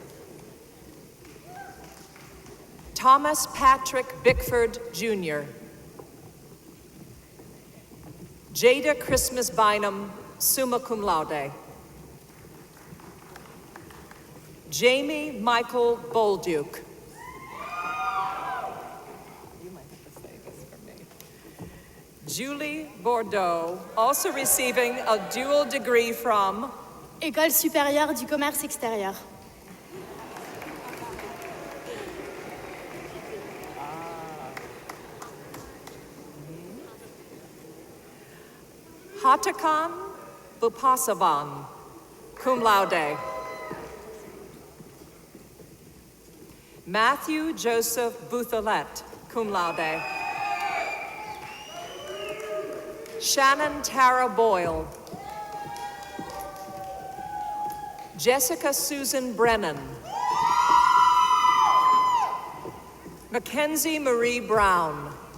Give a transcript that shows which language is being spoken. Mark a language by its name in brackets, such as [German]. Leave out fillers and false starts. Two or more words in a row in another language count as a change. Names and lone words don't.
[English] Thomas Patrick Bickford, Jr. Jada Christmas Bynum, [Latin] summa cum laude. [English] Jamie Michael Bolduke. You might have to say this for me. Julie Bordeaux, also receiving a dual degree from École supérieure du commerce extérieur. Hatakan Bupasavan, [Latin] cum laude. [English] Matthew Joseph Bouthelette, [Latin] cum laude. [English] Shannon Tara Boyle. Jessica Susan Brennan. Mackenzie Marie Brown.